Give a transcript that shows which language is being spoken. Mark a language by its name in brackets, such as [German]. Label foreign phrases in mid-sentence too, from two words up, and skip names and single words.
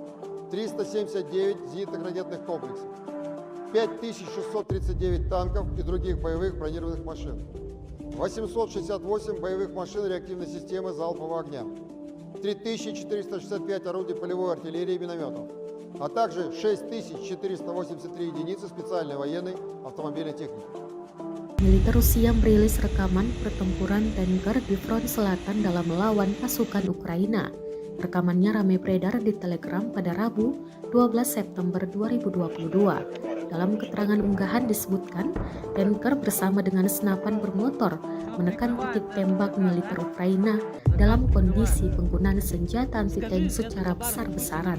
[Russian] 379 зенитных ракетных комплексов, 5639 танков и других боевых бронированных машин, 868 боевых машин реактивной системы залпового огня, 3465 орудий полевой артиллерии и минометов, а также 6483 единицы специальной военной автомобильной техники. [Indonesian] Militer Rusia merilis rekaman pertempuran tanker di front selatan dalam melawan pasukan Ukraina. Rekamannya ramai beredar di Telegram pada Rabu, 12 September 2022. Dalam keterangan unggahan disebutkan, tanker bersama dengan senapan bermotor menekan titik tembak militer Ukraina dalam kondisi penggunaan senjata anti-tank secara besar-besaran.